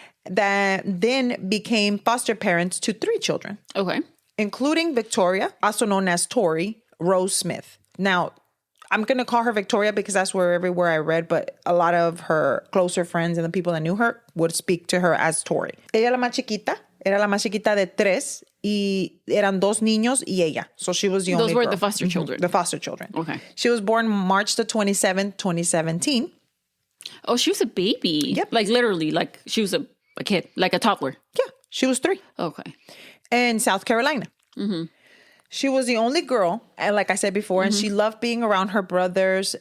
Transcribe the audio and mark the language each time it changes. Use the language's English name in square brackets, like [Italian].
[English] That then became foster parents to 3 children. Okay. Including Victoria, also known as Tori Rose Smith. Now, I'm going to call her Victoria because that's everywhere I read, but a lot of her closer friends and the people that knew her would speak to her as Tori. [Spanish] Ella era la más chiquita de 3 y eran 2 niños y ella. [English] So she was the only Those were girl. the foster children. The foster children. Okay. She was born March the 27th, 2017. Oh, she was a baby. Yep. Like literally, like she was a kid, like a toddler. Yeah, she was 3. Okay. In South Carolina. Mm-hmm. She was the only girl, and like I said before, and she loved being around her brothers.